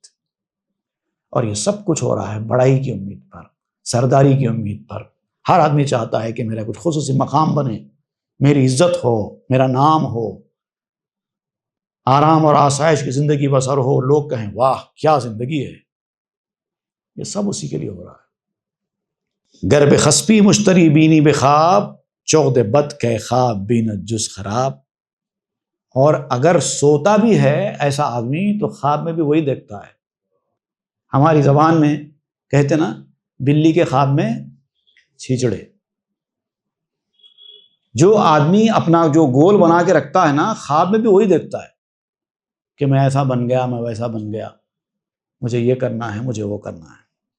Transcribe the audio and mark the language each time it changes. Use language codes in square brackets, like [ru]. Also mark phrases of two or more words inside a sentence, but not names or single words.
[ur] اور یہ سب کچھ ہو رہا ہے بڑائی کی امید پر، سرداری کی امید پر۔ ہر آدمی چاہتا ہے کہ میرا کچھ خصوصی مقام بنے، میری عزت ہو، میرا نام ہو، آرام اور آسائش کی زندگی بسر ہو، لوگ کہیں واہ کیا زندگی ہے۔ یہ سب اسی کے لیے ہو رہا ہے۔ [fa] گر بخسپی مشتری بینی بخواب، چغد بد کہ خواب بینت جز خراب۔ [ur] اور اگر سوتا بھی ہے ایسا آدمی تو خواب میں بھی وہی دیکھتا ہے۔ ہماری زبان میں کہتے نا، بلی کے خواب میں چھیچڑے۔ جو آدمی اپنا جو گول بنا کے رکھتا ہے نا، خواب میں بھی وہی دیکھتا ہے کہ میں ایسا بن گیا، میں ویسا بن گیا، مجھے یہ کرنا ہے، مجھے وہ کرنا ہے۔